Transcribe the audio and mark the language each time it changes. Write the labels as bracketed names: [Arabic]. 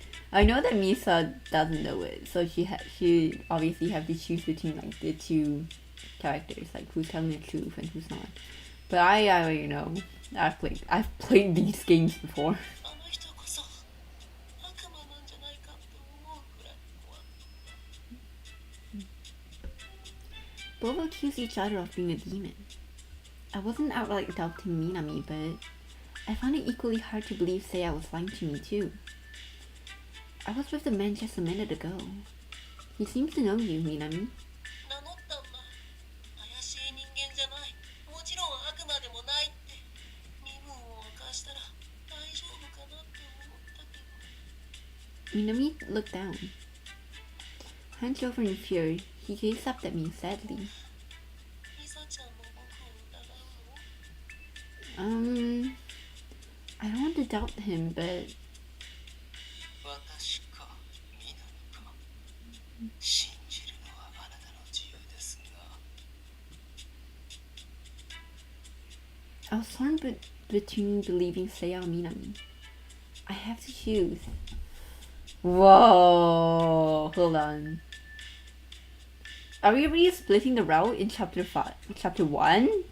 [English] I know that Misa doesn't know it, so she obviously have to choose between like the two characters, like who's telling the truth and who's not. But I already know. I've played these games before. [Japanese] あの人こそ悪魔なんじゃないかって思うくらい怖い [English] Both accuse each other of being a demon. I wasn't outright doubting Minami, but I found it equally hard to believe Seiya was lying to me too. I was with the man just a minute ago. He seems to know you, Minami. [Japanese] 名乗ったんだ怪しい人間じゃないもちろん悪魔でもないって身分を明かしたら大丈夫かなって思ったけど [English] Minami looked down. Hunched over in fear, he gazed up at me sadly. [Japanese] ミサちゃんも僕を疑うの [English] I don't want to doubt him, but [Japanese] 私か南か信じるのはあなたの自由ですが [English] I was torn between believing Seiya or Minami. I have to choose. Whoa, hold on. Are we really splitting the route in chapter 1?